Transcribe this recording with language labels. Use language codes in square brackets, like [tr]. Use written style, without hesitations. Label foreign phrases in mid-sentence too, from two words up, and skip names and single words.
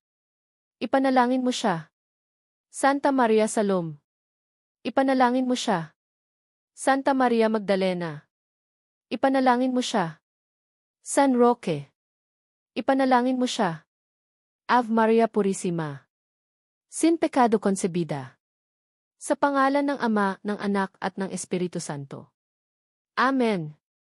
[tl] Ipanalangin mo siya. Santa Maria Salom. Ipanalangin mo siya. Santa Maria Magdalena. Ipanalangin mo siya. San Roque. Ipanalangin mo siya. [es] Ave Maria Purissima. Sin pecado concebida. [tl] Sa pangalan ng Ama, ng Anak at ng Espiritu Santo. Amen.